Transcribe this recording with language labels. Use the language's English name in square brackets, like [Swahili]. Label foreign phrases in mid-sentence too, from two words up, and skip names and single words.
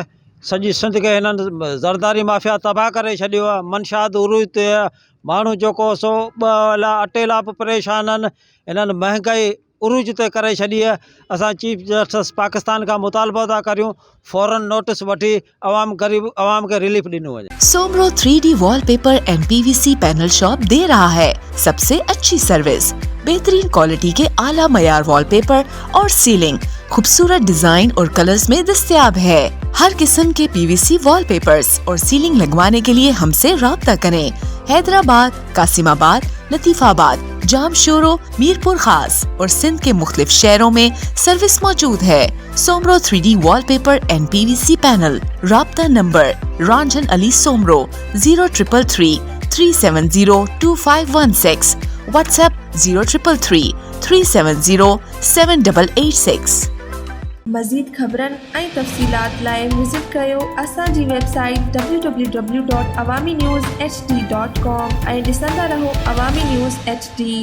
[Sindhi] सॼी सिंध खे हिननि ज़रदारी माफ़िया तबाह करे छॾियो आहे। मंशियात उरूज ते माण्हू जेको सो अटे लाइ बि परेशान आहिनि। हिननि महांगाई उरूज ते करे छॾी आहे। असां चीफ जस्टिस पाकिस्तान का मुतालबो था करियूं फ़ौरन नोटिस वठी गरीब अवाम के रिलीफ ॾिनो वञे। [Urdu] सोमरो 3D वॉलपेपर एंड PVC पैनल शॉप دے رہا ہے سب سے اچھی سروس، بہترین کوالٹی کے اعلیٰ معیار وال پیپر اور سیلنگ خوبصورت ڈیزائن اور کلرز میں دستیاب ہے. ہر قسم کے PVC وال پیپرز اور سیلنگ لگوانے کے لیے ہم سے رابطہ کریں. حیدرآباد، قاسم آباد، لطیف آباد، جامشورو، میرپور خاص اور سندھ کے مختلف شہروں میں سروس موجود ہے. सोमरो 3D वॉलपेपर एंड PVC पैनल। رابطہ نمبر رانجھن علی سومرو 0333 370 2516، واٹس ایپ 0333 370 7886. [Sindhi] मज़ीद ख़बरनि ऐं तफ़सीलात लाइ विज़िट कयो असांजी वेबसाइट www.awamiNewsHD.com ऐं ॾिसंदा रहो अवामी न्यूज़ HD।